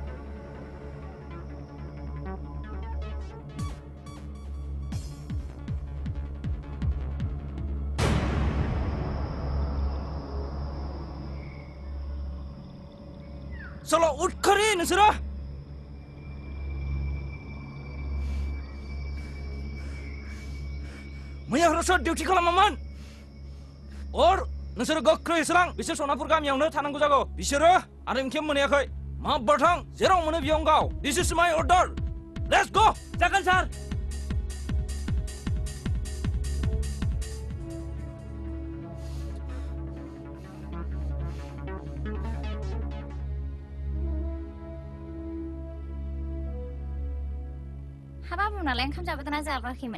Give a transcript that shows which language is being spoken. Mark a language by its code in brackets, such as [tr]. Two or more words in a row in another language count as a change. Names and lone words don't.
[brx] सल' उठखरि नोंसोरो मैया हरसो डिउटि खालामामोन अर नोंसोरो गोख्रै होसोलां बिसोर सनापुर गामियावनो थानांगौ जागौ बिसोरो आरो इनखेम मोनायाखै मा बाथां जेराव मोनो बेयावनो गाव [en] this is my order let's go [brx] जागोन सार हाबा बुंनालाय ओंखाम जाबोदोंना जाबोआखैमोन